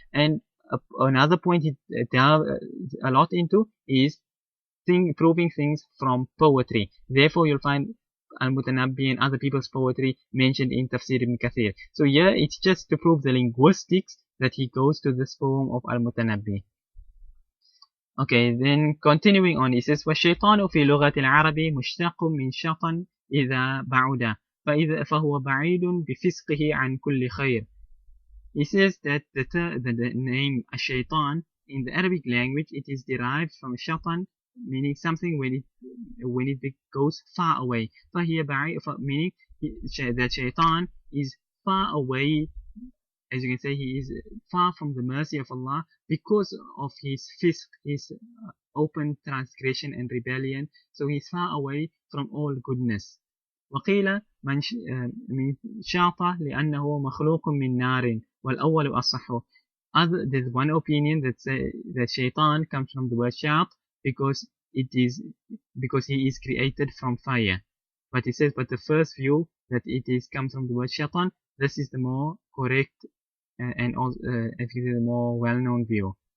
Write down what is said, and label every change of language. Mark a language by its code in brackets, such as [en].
[en] And another point it delves a lot into is proving things from poetry. Therefore, you'll find Al-Mutanabbi and other people's poetry mentioned in Tafsir ibn Kathir. So here it's just to prove the linguistics that he goes to this poem of Al-Mutanabbi. Okay, then continuing on, he says, [ar] وَالشَّيْطَانُ فِي لُغَةِ الْعَرَبِ مُشْتَقٌ مِنْ شَطًا إِذَا بَعُدَ فَهُوَ بَعِيدٌ بِفِسْقِهِ عَنْ كُلِّ خَيْرٍ. [en] He says that the name Ash-Shaytan in the Arabic language, it is derived from shatan, meaning something when it goes far away. [ar] فَهِيَ بَعِيدٌ, [en] meaning that Shaytan is far away. As you can say, he is far from the mercy of Allah because of his fisq, his open transgression and rebellion. So he is far away from all goodness. [ar] وقيل من شاطة لأنه مخلوق من نار والأول أصح. [en] There's one opinion that say that shaitan comes from the word shat because he is created from fire. But he says, but the first view that it comes from the word shaitan, this is the more correct and also actually the more well-known view.